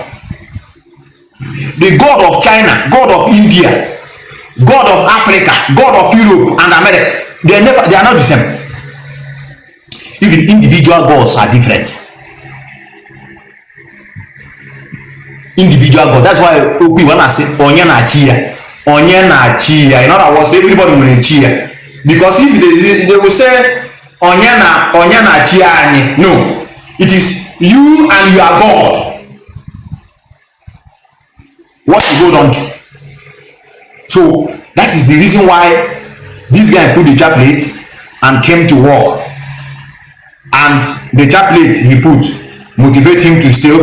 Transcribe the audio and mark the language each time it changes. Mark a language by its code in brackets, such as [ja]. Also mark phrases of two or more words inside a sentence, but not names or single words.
[en] The God of China, God of India, God of Africa, God of Europe and America, they are not the same. Even individual gods are different. Individual God. That's why we want to say [ig] onye na chia, onye na chia. [en] In other words, everybody will chia. Because if they will say [ig] onye na chia ani, [en] no, it is you and your God. What you hold on to. So that is the reason why this guy put the chaplet and came to war. And the chaplet he put motivate him to stay.